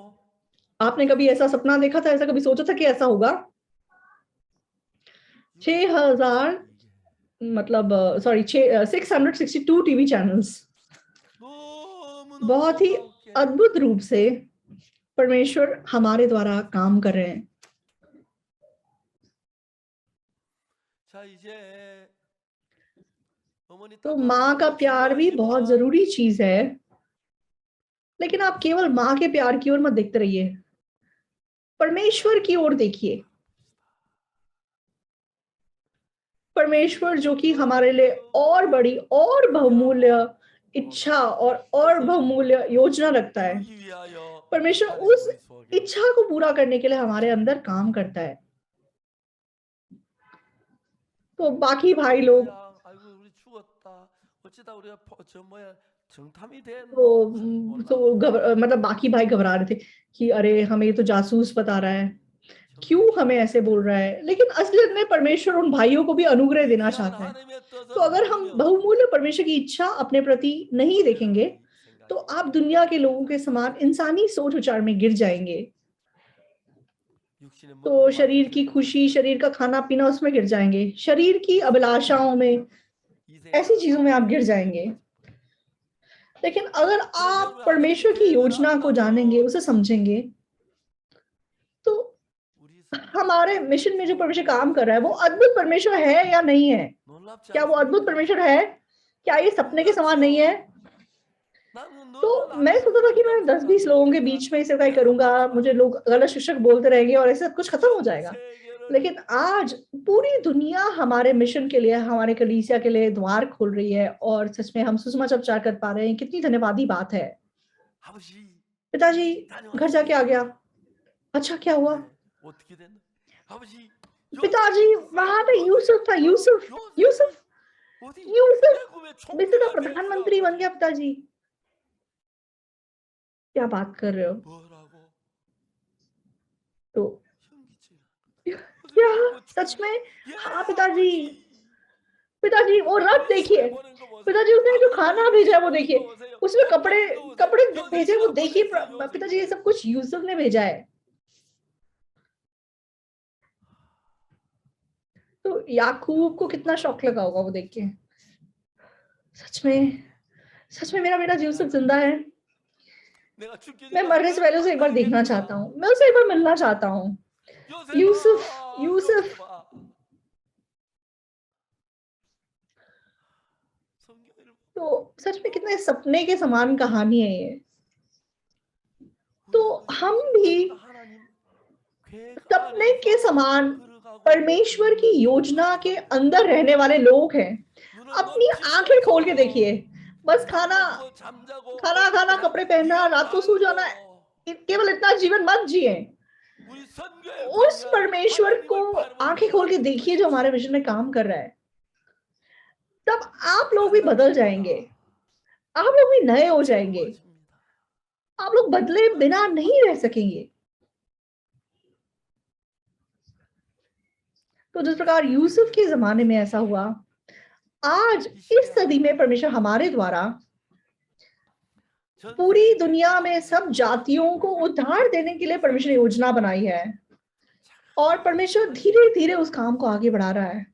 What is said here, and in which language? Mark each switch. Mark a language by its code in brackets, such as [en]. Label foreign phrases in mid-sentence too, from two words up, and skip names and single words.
[hi] आपने कभी ऐसा सपना देखा था, ऐसा कभी सोचा था कि ऐसा होगा? [en] 6000 मतलब sorry 662 TV channels [ko] 너무너무 [hi] बहुत ही [ko] 놀랍게 [hi] अद्भुत रूप से परमेश्वर हमारे द्वारा काम कर रहे हैं। [ko] 자 이제 어머니 [hi] तो [ko] 따뜻한 [hi] माँ का [ko] 사랑도 [hi] प्यार भी बहुत [ko] 중요하지만 [hi] जरूरी चीज है, लेकिन आप केवल माँ के प्यार की ओर मत देखते रहिए, परमेश्वर की ओर देखिए। परमेश्वर जो कि हमारे लिए और बड़ी और बहुमूल्य इच्छा और बहुमूल्य योजना रखता है। [ko] 이루기 위하여 [hi] परमेश्वर [ko] 하나님 [hi] उस [ko] 우리 속에 [hi] इच्छा को पूरा करने के लिए हमारे अंदर काम करता है। तो बाकी भाई लोग [ko] 뭐야, 아이고 우리 죽었다. 어쩌다 우리가 저 뭐야 정탐이 됐노? [hi] तो मतलब बाकी भाई घबरा रहे थे कि अरे हमें ये तो जासूस बता रहा है, क्यों हमें ऐसे बोल रहा है। लेकिन असलियत में परमेश्वर उन भाइयों को भी अनुग्रह देना [ko] 귀한 [hi] चाहता है। [ko] 하나님의 뜻을 [hi] तो अगर हम [ko] 모르면 [hi] बहुमूल्य परमेश्वर की इच्छा अपने प्रति नहीं देखेंगे, [ko] 생각이 [hi] तो आप दुनिया के लोगों के समान इंसानी सोच विचार में गिर जाएंगे। [ko] 육신의 [hi] तो [ko] 먹고 [hi] शरीर [ko] 마는 [hi] की [ko] 것에 [hi] खुशी, शरीर का खाना पीना, उसमें गिर जाएंगे। शरीर की अभिलाषाओं में, [ko] 이 [hi] ऐसी [ko] 생각을 [hi] चीजों में आप [ko] 하고 [hi] गिर जाएंगे। लेकिन अगर [ko] 그런데 [hi] आप [ko] 우리 하나님의 [hi] परमेश्वर की [ko] 계획을 [hi] योजना को जानेंगे, [ko] 안다면 [hi] उसे समझेंगे, तो [ko] 우리 삶은 [hi] हमारे मिशन में जो परमेश्वर काम कर रहा है वो अद्भुत परमेश्वर है या नहीं है? [ko] 놀랍지 [hi] क्या वो अद्भुत [ko] 않습니까? [hi] परमेश्वर है? क्या ये सपने के समान नहीं है? [ko] 나는 [hi] तो [ko] 너를 [hi] मैं सोचा था कि मैं [ko] 아름답게 [hi] 10-20 लोगों के [ko] 만들었다. [hi] बीच में सेवकाई [ko] 내가 [hi] करूंगा, मुझे [ko] 마지막으로 [hi] लोग गलत शिक्षक बोलते रहेंगे और ऐसे सब कुछ खत्म हो [ko] 전 [hi] जाएगा। [ko] 세계를 [hi] लेकिन आज पूरी दुनिया हमारे मिशन के लिए, हमारे कलीसिया के लिए द्वार खोल रही है और सच में हम सुसमाचार प्रचार कर पा रहे हैं। कितनी धन्यवादी बात है। [ko] 아버지 [hi] पिताजी घर जाके आ [ko] 다녀왔습니다. [hi] गया। अच्छा क्या हुआ? [ko] 네, 어떻게 됐나? 아버지 [hi] पिताजी [ko] 요셉이 [hi] वहां पे यूसुफ था। यूसुफ [ko] 요셉이 어디 [hi] यूसुफ [ko] 애굽의 [hi] मिस्र का [ko] 총리가 [hi] प्रधानमंत्री बन [ko] 됐어. [hi] गया। पिताजी क्या बात कर रहे हो? [ko] 뭐라고? [hi] तो [ko] 현기증. [hi] क्या [ko] 요셉이 [hi] सच में? [ko] 예 [hi] हाँ पिताजी। [ko] 아버지. [hi] पिताजी वो रथ देखिए। [ko] 미스에 보낸 거 보세요. [hi] पिताजी उसने जो [ko] 아버지 [hi] खाना [ko] 여기 [hi] भेजा है [ko] 미스에 [hi] वो [ko] 보낸 [hi] देखिए। [ko] 거 보세요. [hi] उसमें [ko] 옷 [hi] कपड़े [ko] 입은 거 보세요. [hi] कपड़े भेजे वो [ko] 요셉이가 [hi] देखिए। [ko] 보냈어요. 요셉이. [hi] पिताजी ये सब कुछ यूसुफ ने भेजा है। तो याकूब को कितना शौक लगा होगा वो देख के। सच में मेरा बेटा यूसुफ जिंदा है। [ko] 내가 죽기 [hi] मैं [ko] 전에 한 [hi] मरने से [ko] 번은 [hi] पहले उसे एक बार देखना [ko] 만나야겠다. [hi] चाहता हूँ। मैं उसे एक बार मिलना चाहता हूँ। यूसुफ [ko] 요셉아, [hi] यूसुफ [ko] 요셉아. 성경을 [hi] तो सच में कितने सपने के समान कहानी है ये। तो हम भी [ko] 하나님 계획 [hi] सपने के [ko] 안에서 [hi] समान [ko] 걸어가고 [hi] परमेश्वर की योजना के अंदर रहने वाले लोग हैं। [ko] 눈을 [hi] अपनी [ko] 넘치게 [hi] आंखें खोल के [ko] 뜨고 [hi] देखिए। बस [ko] 밥 [hi] खाना [ko] 먹고 잠자고 [hi] खाना खाना, [ko] 그냥 [hi] कपड़े पहनना, रात को सो जाना, [ko] 이것만으로 [hi] केवल इतना जीवन मत जिए। [ko] 우리 선교에 [hi] उस [ko] 보면 [hi] परमेश्वर को [ko] 하나님을 바라보는 [hi] आंखें खोल के देखिए जो हमारे मिशन में काम कर रहा है। तब आप लोग भी बदल जाएंगे। आप लोग भी नए हो जाएंगे। आप लोग बदले बिना नहीं रह सकेंगे। तो जिस प्रकार यूसुफ के जमाने में ऐसा हुआ, आज इस सदी में परमेश्वर हमारे द्वारा पूरी दुनिया में सब जातियों को उद्धार देने के लिए परमेश्वर ने योजना बनाई है और परमेश्वर धीरे धीरे उस काम को आगे बढ़ा रहा है।